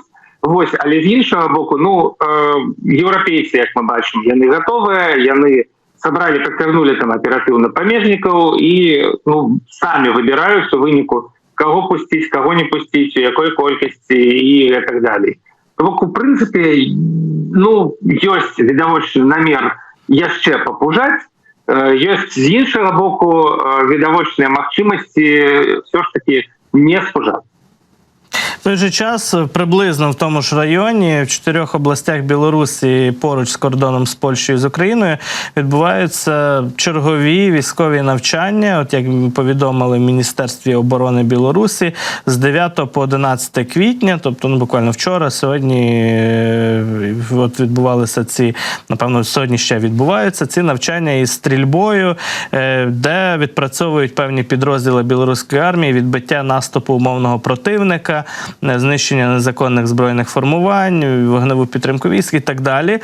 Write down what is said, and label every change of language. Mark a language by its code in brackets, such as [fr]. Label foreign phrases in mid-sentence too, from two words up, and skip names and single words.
[be] Вось, але з іншага боку, ну, еўрапейцы, як мы бачым, яны гатовыя, яны сабралі, падцягнулі там аператыўна памежнікаў і, ну, самі выбіраюць у выніку, каго пусціць, каго не пусціць, у якой колькасці і так далей. То бок, у прынцыпе, ну, ёсць відавочны намер яшчэ папужаць, ёсць з іншага боку відавочныя магчымасці ўсё ж такі не спужаць. [uk] В той же час приблизно в тому ж районі, в 4 областях Білорусі, поруч з кордоном з Польщею і з Україною, відбуваються чергові військові навчання. От як повідомили в Міністерстві оборони Білорусі, з 9 по 11 квітня, тобто буквально вчора, сьогодні от відбувалися ці, напевно, сьогодні ще відбуваються ці навчання із стрільбою, де відпрацьовують певні підрозділи білоруської армії, відбиття наступу умовного противника, знищення незаконних збройних формувань, вогневу підтримку військ і так далі.